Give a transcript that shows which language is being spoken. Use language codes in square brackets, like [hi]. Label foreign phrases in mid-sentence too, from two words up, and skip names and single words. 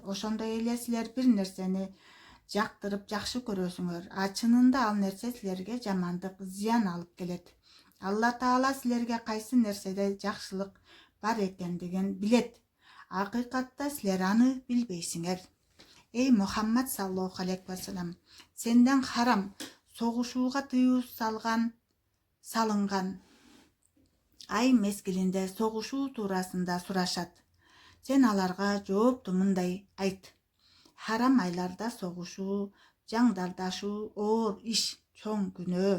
[ky] Ошондой эле силер бир нерсени жактырып жакшы көрөсүңөр. Чынында ал нерсе силерге жамандык, зыян алып келет. Алла Таала силерге кайсы нерседе жакшылык бар экендигин билет. Акыйкатта силер аны билбейсиңер. [ar] Эй Мухаммад صلى الله عليه وسلم, [ky] сенден харам согушууга тыюу салынган ай мезгилинде согушуу туурасында сурашат. Сен аларга жоопту мындай айт: харам айларда согушуу, жаңдардашуу оор иш, чоң күнөө.